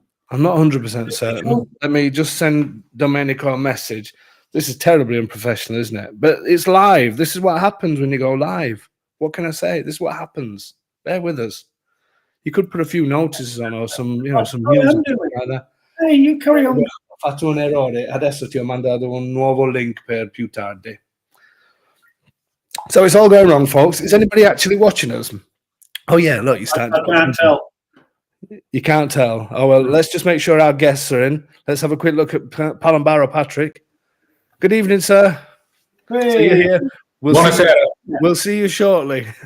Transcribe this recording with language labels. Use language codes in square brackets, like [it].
[en] I'm not 100% certain. Sure? Let me just send Domenico a message. This is terribly unprofessional, isn't it? But it's live. This is what happens when you go live. What can I say? This is what happens. Bear with us. You could put a few notices on or some music like that. Hey, you carry on. [it] Ho fatto un errore. Adesso ti ho mandato un nuovo link per più tardi. [en] So it's all going wrong, folks. Is anybody actually watching us? Oh, yeah, look, you're starting to can't tell. You can't tell. Oh, well, let's just make sure our guests are in. Let's have a quick look at Palumbaro Patrick. Good evening, sir. Hey. So you're here. We'll see you shortly.